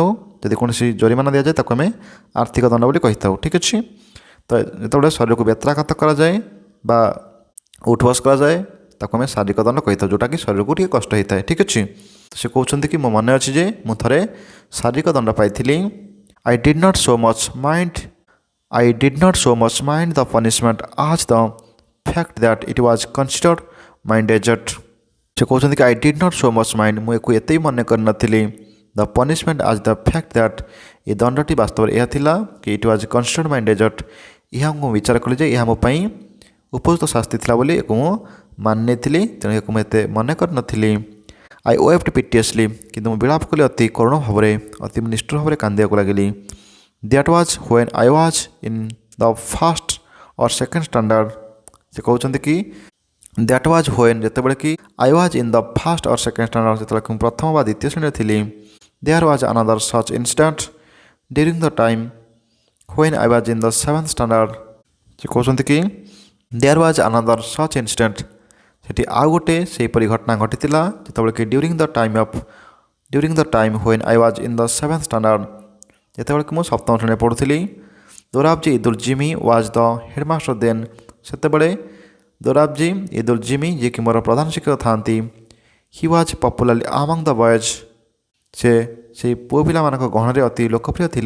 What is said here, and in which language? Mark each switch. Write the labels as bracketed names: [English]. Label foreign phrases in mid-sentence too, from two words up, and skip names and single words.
[Odia] ଯଦି କୌଣସି ଜରିମାନା ଦିଆଯାଏ ତାକୁ ଆମେ ଆର୍ଥିକ ଦଣ୍ଡ ବୋଲି କହିଥାଉ। ଠିକ୍ ଅଛି, ତ ଯେତେବେଳେ ଶରୀରକୁ ବେତ୍ରାଘାତ କରାଯାଏ ବା ଉଠବସ କରାଯାଏ ତାକୁ ଆମେ ଶାରୀରିକ ଦଣ୍ଡ କହିଥାଉ, ଯେଉଁଟାକି ଶରୀରକୁ ଟିକେ କଷ୍ଟ ହେଇଥାଏ। ଠିକ୍ ଅଛି, ସେ କହୁଛନ୍ତି କି ମୋ ମନେ ଅଛି ଯେ ମୁଁ ଥରେ ଶାରୀରିକ ଦଣ୍ଡ ପାଇଥିଲି। [English] I did not so much mind the punishment as the fact that it was considered my desert. [Odia] ସେ କହୁଛନ୍ତି କି [English] I did not so much mind, [Odia] ମୁଁ ଏକୁ ଏତେ ବି ମନେ କରିନଥିଲି, [English] the punishment as the fact that, [Odia] ଏ ଦଣ୍ଡଟି ବାସ୍ତବରେ ଏହା ଥିଲା କି [English] it was considered my desert, [Odia] ଏହା ମୁଁ ବିଚାର କଲି ଯେ ଏହା ମୋ ପାଇଁ ଉପଯୁକ୍ତ ଶାସ୍ତି ଥିଲା ବୋଲି ଏକୁ ମୁଁ ମାନି ନେଇଥିଲି, ତେଣୁ ଏକୁ ମୁଁ ଏତେ ମନେ କରିନଥିଲି। [English] I wept piteously, [Odia] କିନ୍ତୁ ମୁଁ ବିଳାପ କଲି ଅତି କରୁଣ ଭାବରେ, ଅତି ନିଷ୍ଠୁର ଭାବରେ କାନ୍ଦିବାକୁ ଲାଗିଲି। [English] That was when I was in the first or second standard, [Odia] ସେ କହୁଛନ୍ତି କି [English] that was when, [Odia] ଯେତେବେଳେ କି [English] I was in the first or second standard, [Odia] ଯେତେବେଳେ କି ମୁଁ ପ୍ରଥମ ବା ଦ୍ୱିତୀୟ ଶ୍ରେଣୀରେ ଥିଲି। [English] There was another such incident during the time when I was in the seventh standard, [Odia] ସେ କହୁଛନ୍ତି କି [English] there was another such incident, [Odia] ସେଠି ଆଉ ଗୋଟେ ସେହିପରି ଘଟଣା ଘଟିଥିଲା ଯେତେବେଳେ କି [English] during the time when I was in the seventh standard, [Odia] ଯେତେବେଳେ କି ମୁଁ ସପ୍ତମ ଶ୍ରେଣୀରେ ପଢ଼ୁଥିଲି। ଦୋରାବଜୀ ଇଦୁଲ ଜିମି [English] was the headmaster then, [Odia] ସେତେବେଳେ ଦୋରାବଜୀ ଇଦୁଲ ଜିମି ଯିଏକି ମୋର ପ୍ରଧାନ ଶିକ୍ଷକ ଥାନ୍ତି। [English] He was popularly among the boys, [Odia] ସେ ସେଇ ପୁଅ ପିଲାମାନଙ୍କ ଗହଣରେ ଅତି ଲୋକପ୍ରିୟ ଥିଲେ।